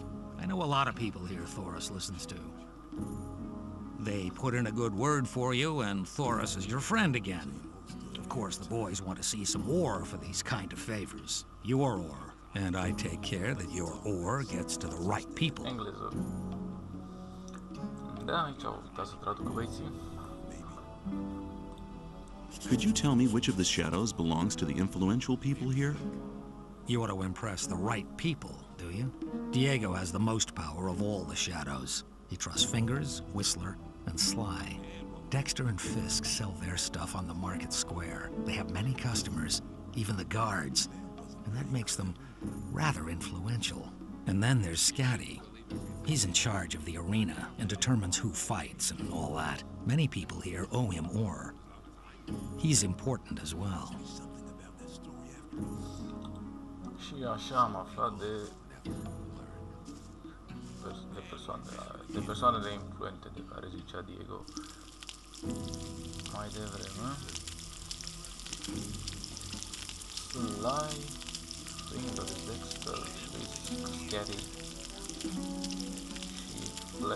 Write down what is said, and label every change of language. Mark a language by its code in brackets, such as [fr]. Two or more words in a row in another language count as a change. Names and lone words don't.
[en] I know a lot of people here Thoris listens to. They put in a good word for you, and Thoris is your friend again. Of course, the boys want to see some ore for these kind of favors. Your ore. And I take care that your ore gets to the right people. [ro] Engleză. Da, aici au uitat să traducă băieții. [en] Could you tell me which of the shadows belongs to the influential people here? You want to impress the right people, do you? Diego has the most power of all the shadows. He trusts Fingers, Whistler, and Sly. Dexter and Fisk sell their stuff on the market square. They have many customers. even the guards, and that makes them rather influential. And then there's Scatty. He's in charge of the arena and determines who fights and all that. Many people here owe him ore. He's important as well. [ro] Și așa am aflat de persoanele influente de care zicea Diego mai devreme. Sly, Finger, Dexter, Scary și Black.